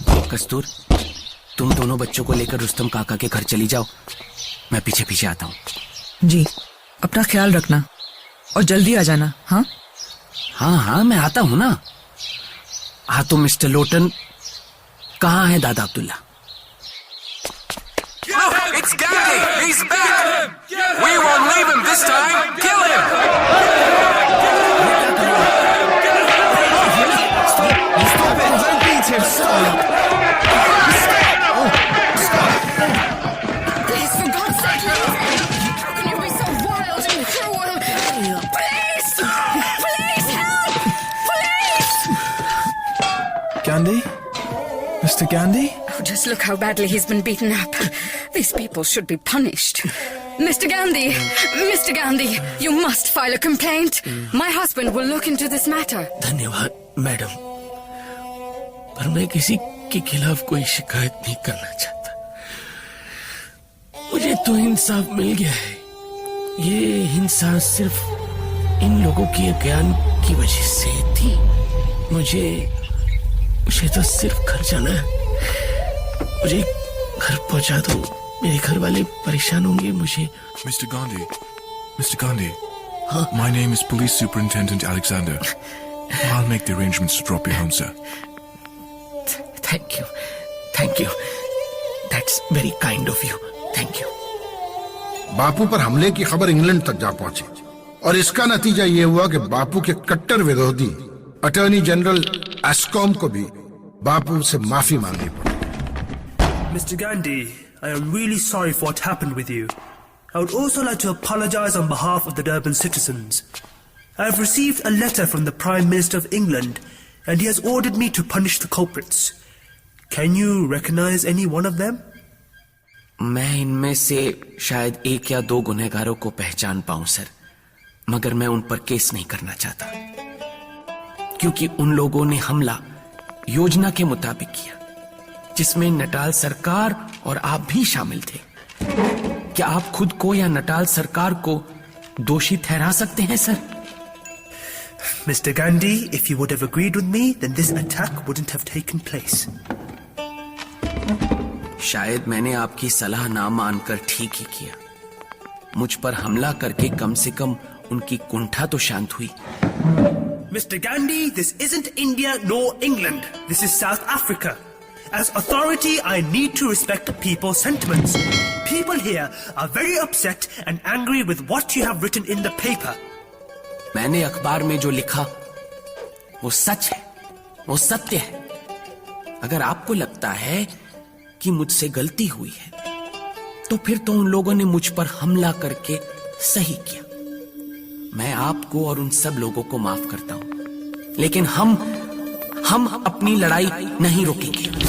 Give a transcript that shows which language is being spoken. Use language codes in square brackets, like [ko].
[hi] कस्तूर, तुम दोनों बच्चों को लेकर रुस्तम काका के घर चली जाओ, मैं पीछे पीछे आता हूँ। जी, अपना ख्याल रखना और जल्दी आ जाना। हाँ हाँ हाँ, मैं आता हूँ ना। हाँ, तो मिस्टर लोटन कहाँ है दादा Abdullah? [en] It's Gandhi! He's back! We won't leave him this time! Kill him! Stop it! Don't beat him! Stop! Please, for God's sake, leave him! How can you be so wild and cruel? Please! Please help! Please! Gandhi? Mr. Gandhi? Oh, just look how badly he's been beaten up. These people should be punished. Mr. Gandhi! Mr. Gandhi! You must file a complaint. My husband will look into this matter. [hi] धन्यवाद madam, पर मैं किसी के खिलाफ कोई शिकायत नहीं करना चाहता। मुझे तो इंसाफ मिल गया है। ये हिंसा सिर्फ इन लोगों के अज्ञान की वजह से थी। मुझे तो सिर्फ घर जाना है। मुझे घर पहुंचा दो, मेरे घर वाले परेशान होंगे। मुझे [en] Mr. Gandhi, my name is Police Superintendent Alexander. I'll make the arrangements to drop you home, sir. Thank you, that's very kind of you. Thank you. [hi] बापू पर हमले की खबर इंग्लैंड तक जा पहुंची और इसका नतीजा ये हुआ कि बापू के कट्टर विरोधी अटॉर्नी जनरल एस्कॉम को भी बापू से माफी मांगनी पड़ी। [en] Mr. Gandhi, I am really sorry for what happened with you. I would also like to apologize on behalf of the Durban citizens. I have received a letter from the Prime Minister of England, and he has ordered me to punish the culprits. Can you recognize any one of them? [hi] मैं इनमें से शायद 1 या 2 गुनहगारों को पहचान पाऊं sir, मगर मैं उन पर केस नहीं करना चाहता, क्योंकि उन लोगों ने हमला योजना के मुताबिक किया, जिसमें नटाल सरकार और आप भी शामिल थे। क्या आप खुद को या नटाल सरकार को दोषी ठहरा सकते हैं sir? [en] Mr. Gandhi, if you would have agreed with me, then this attack wouldn't have taken place. [hi] शायद मैंने आपकी सलाह ना मानकर ठीक ही किया। मुझ पर हमला करके कम से कम उनकी कुंठा तो शांत हुई। [en] Mr. Gandhi, this isn't India nor England. This is South Africa. As authority, I need to respect the people's sentiments. People here are very upset and angry with what you have written in the paper. [hi] मैंने अखबार में जो लिखा वो सच है, वो सत्य है। अगर आपको लगता है कि मुझसे गलती हुई है, तो फिर तो उन लोगों ने मुझ पर हमला करके सही किया। मैं आपको और उन सब लोगों को माफ करता हूं, लेकिन हम अपनी लड़ाई नहीं रोकेंगे।